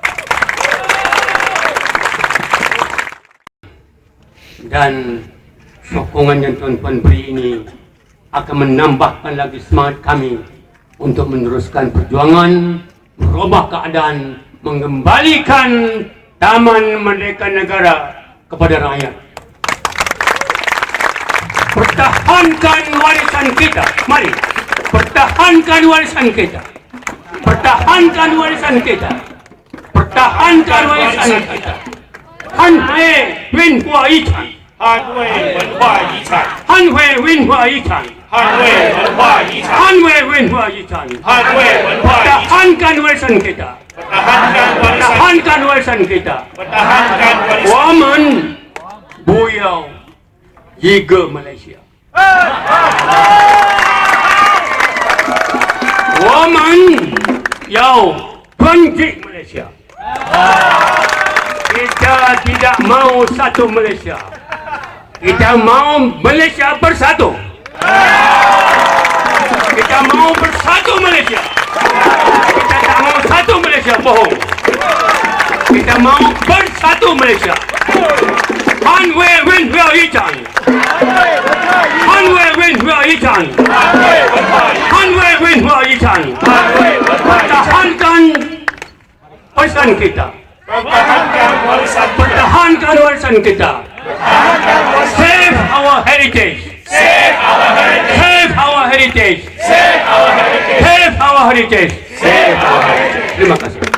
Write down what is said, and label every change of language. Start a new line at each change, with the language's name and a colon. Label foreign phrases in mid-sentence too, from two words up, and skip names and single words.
Malay: Dan sokongan yang tuan-tuan beri ini akan menambahkan lagi semangat kami untuk meneruskan perjuangan, merubah keadaan, mengembalikan Taman Merdeka Negara kepada rakyat. Pertahankan warisan kita. Mari, pertahankan warisan kita. Pertahankan warisan kita. Pertahankan warisan kita.
Chinese: 捍卫文化遗产，捍卫文化遗产，捍卫文化遗产，捍卫文化遗产，捍卫文化遗产，捍卫文化遗产。
Malay: pertahankan warisan kita. pertahankan warisan kita. pertahankan warisan.
Chinese: 我们不要一个马来西亚，我们要团结马来西亚。
Malay: Kita tidak mau satu Malaysia. Kita mau Malaysia bersatu. Kita mau bersatu Malaysia. Kita tak mau satu Malaysia bohong. Kita mau bersatu Malaysia.
Chinese: 捍卫文化遗产，捍卫文化遗产，捍卫文化遗产，
Malay: pertahankan warisan kita, pertahankan warisan kita,
English: save our heritage, save our heritage, save our heritage, save our heritage.
Malay: Terima kasih.